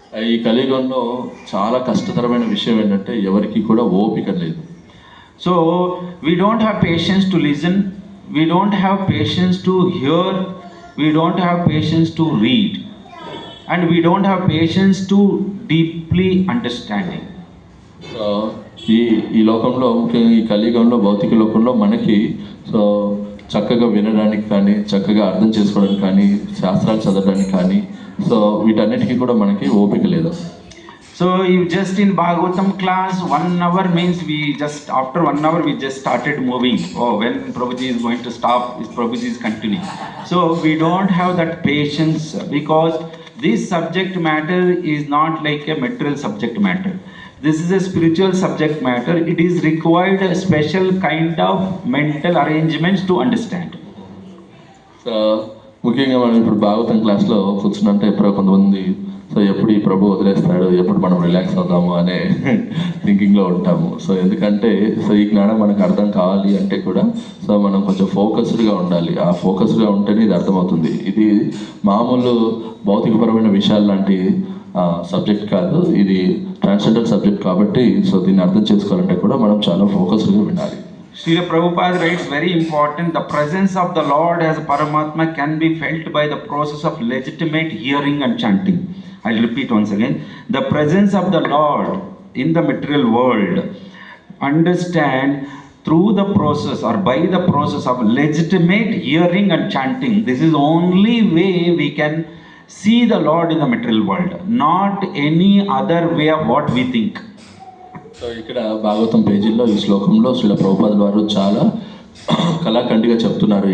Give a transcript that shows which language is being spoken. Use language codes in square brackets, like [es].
[te] ఈ కలియుగంలో చాలా కష్టతరమైన విషయం ఏంటంటే ఎవరికి కూడా ఓపిక లేదు. [en] So we don't have patience to listen, we don't have patience to hear, we don't have patience to read, and we don't have patience to deeply understanding. So ఈ లోకంలో ముఖ్యంగా ఈ కలియుగంలో భౌతిక లోకంలో మనకి so చక్కగా వినడానికి కానీ చక్కగా అర్థం చేసుకోవడానికి కానీ శాస్త్రాలు చదవడానికి కానీ సో వీటన్నిటికీ కూడా మనకి ఓపిక లేదు. So you just in Bhagavatam class 1 hour means we just after 1 hour we just started moving. Oh, when Prabhuji is going to stop, is Prabhuji is continuing. So we don't have that patience because this subject matter is not like a material subject matter. This is a spiritual subject matter. It is required a special kind of mental arrangements to understand. [te] So ముఖ్యంగా మనం ఇప్పుడు భాగవతం క్లాస్లో కూర్చున్నంటే ఎప్పుడో కొంతమంది so ఎప్పుడు ఈ ప్రభు వదిలేస్తాడు, ఎప్పుడు మనం రిలాక్స్ అవుతాము అనే థింకింగ్లో ఉంటాము. సో ఎందుకంటే సో ఈ జ్ఞానం మనకు అర్థం కావాలి అంటే కూడా సో మనం కొంచెం ఫోకస్డ్గా ఉండాలి. ఆ ఫోకస్డ్గా ఉంటేనే ఇది అర్థమవుతుంది. ఇది మామూలు భౌతికపరమైన విషయాలు లాంటి సబ్జెక్ట్ కాదు, ఇది ట్రాన్సెండెంటల్ సబ్జెక్ట్ కాబట్టి సో దీన్ని అర్థం చేసుకోవాలంటే కూడా మనం చాలా ఫోకస్డ్గా వినాలి. [en] Srila Prabhupada writes very important, the presence of the Lord as Paramatma can be felt by the process of legitimate hearing and chanting. I'll repeat once again, the presence of the Lord in the material world understand through the process or by the process of legitimate hearing and chanting. This is only way we can see the Lord in the material world, not any other way of what we think. [te] So ఇక్కడ భాగవతం పేజీల్లో ఈ శ్లోకంలో శ్రీల ప్రభుపాదుల వారు చాలా కళాఖండిగా చెప్తున్నారు.